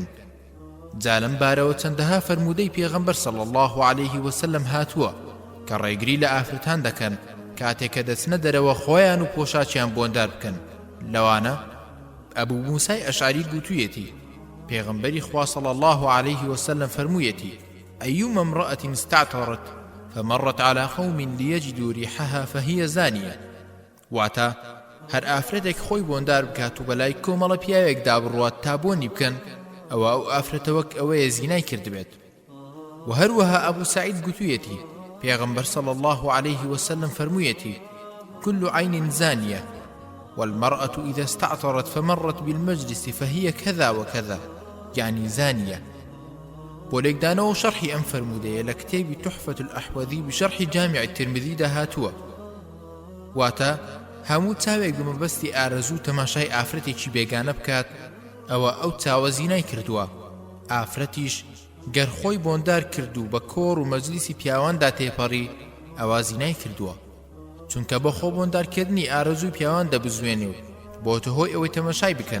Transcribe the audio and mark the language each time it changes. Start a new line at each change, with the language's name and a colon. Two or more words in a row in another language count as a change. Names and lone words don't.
Central Kurdish: جا لەم بارەوە چەندەها فەرموودەی پێغەمبەر
Arabic: صلی الله عليه وسلم
Central Kurdish: هاتووە کە ڕێگری لە ئافرەتان دەکەن کاتێک کە دەچنە دەرەوە خۆیان و پۆشاچیان بۆندار بکەن. لەوانە ئەبوو موسای ئەشعری گوتوویەتی پێغەمبەری خوا
Arabic: صلی الله عليه وسلم فەرموویەتی أيما امرأة استعطرت فمرت على قوم ليجدوا ريحها فهي زانية.
Central Kurdish: واتا هەر ئافرەتێک خۆی بۆندار بکات و بەلای کۆمەڵە پیاوێک دابڕوات تا بۆنی بکەن ئەوە ئەو ئافرەتە وەک ئەوەیە زینای کردبێت. و هەروەها ئەبوو سعید گوتوویەتی پێغەمبەر
Arabic: صلی الله عليه وسلم فەرموویەتی كل عين زانية والمرأة إذا استعطرت فمرت بالمجلس فهي كذا وكذا يعني زانية.
Central Kurdish: بولێکدانەوە شەرحی ئەم فەرموودەیە لە کتێبی تحفة الأحوذی بشەرحی جامع الترمذی داهاتووە. واتە هەموو چاوێک بمەبەستی ئارەزوو تەماشای ئافرەتێکی بێگانە بکات ئەوە ئەو چاوە زینای کردووە. ئافرەتیش گەر خۆی بۆندار کردو بە کۆڕ و مەجلیسی پیاواندا تێپەڕی ئەوە زینای کردووە، چونکە بە خۆ بۆندارکردنی ئارەزووی پیاوان دەبزوێنێ و بۆتە هۆی ئەوەی تەماشای بکەن.